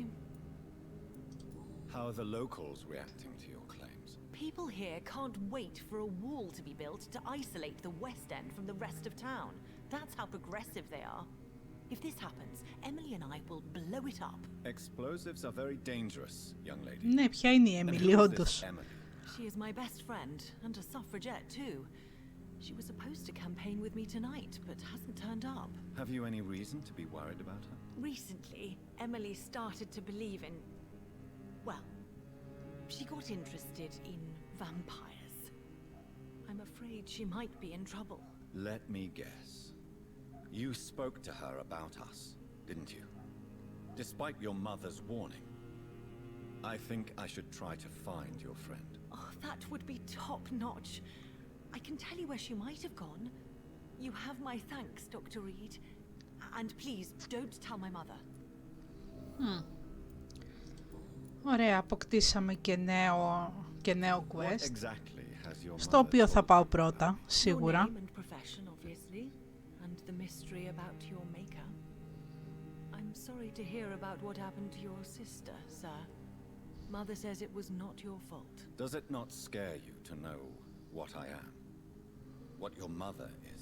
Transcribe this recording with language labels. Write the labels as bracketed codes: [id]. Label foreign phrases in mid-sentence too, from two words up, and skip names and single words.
[en] How are the locals reacting to your claims? People here can't wait for a wall to be built to isolate the West End from the rest of town. That's how progressive they are. If this happens, Emily and I will blow it up. Explosives are very dangerous, young lady. [el] Ναι, ποια είναι η Emily, όντως. [en] She is my best friend, and a suffragette too. She was supposed to campaign with me tonight, but hasn't turned up. Have you any reason to be worried about her? Recently, Emily started to believe in... well, she got interested in vampires. I'm afraid she might be in trouble. Let me guess. You spoke to her about us, didn't you? Despite your mother's warning. I think I should try to find your friend. Oh, that would be top-notch. I can tell you where she might have gone. You have my thanks, Dr. Reed. And please, don't tell my mother. [el] Ωραία, αποκτήσαμε και νέο quest, [en] Exactly [el] στο οποίο θα πάω πρώτα, σίγουρα. [en] Your name and profession, obviously, and the mystery about your maker. I'm sorry to hear about what happened to your sister, sir. Mother says it was not your fault. Does it not scare you to know what I am? What your mother is?